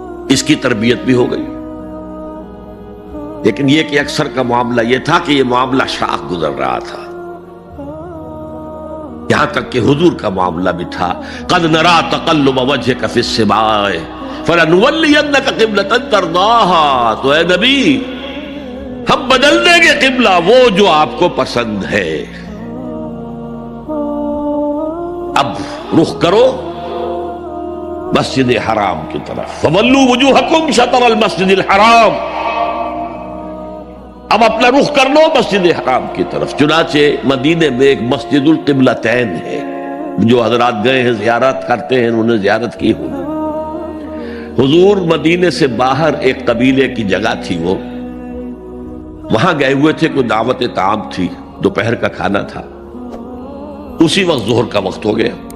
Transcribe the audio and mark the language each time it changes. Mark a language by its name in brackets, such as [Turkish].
[Urdu] اس کی تربیت بھی ہو گئی. لیکن یہ کہ اکثر کا معاملہ یہ تھا کہ یہ معاملہ شاخ گزر رہا تھا، یہاں تک کہ حضور کا معاملہ بھی تھا [Arabic] قد نرا تقلب وجهك في السماء فلنولينك قبلة ترضاها. [Urdu] تو اے نبی ہم بدل دیں گے قبلہ وہ جو آپ کو پسند ہے. اب رخ کرو مسجد حرام کی طرف. [Arabic] فولوا وجوہکم شطر المسجد الحرام. [Urdu] اب اپنا رخ کر لو مسجد حرام کی طرف. چنانچہ مدینے میں ایک مسجد القبلتین ہے. جو حضرات گئے ہیں زیارت کرتے ہیں انہوں نے زیارت کی ہوگی. حضور مدینے سے باہر ایک قبیلے کی جگہ تھی، وہ وہاں گئے ہوئے تھے، کوئی دعوت طعام تھی، دوپہر کا کھانا تھا. اسی وقت ظہر کا وقت ہو گیا.